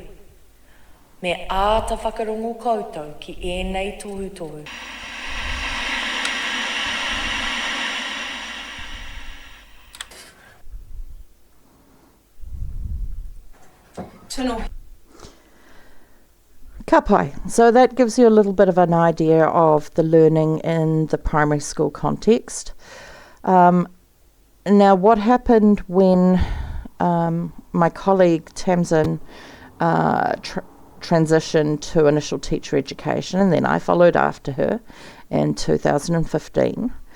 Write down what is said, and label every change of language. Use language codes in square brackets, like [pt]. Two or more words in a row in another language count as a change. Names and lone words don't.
[mi] Me āta whakarongo koutou ki ēnei tohu. Tino. Ka pai. [en] So that gives you a little bit of an idea of the learning in the primary school context. Now, what happened when my colleague Tamsin transitioned to initial teacher education, and then I followed after her in 2015.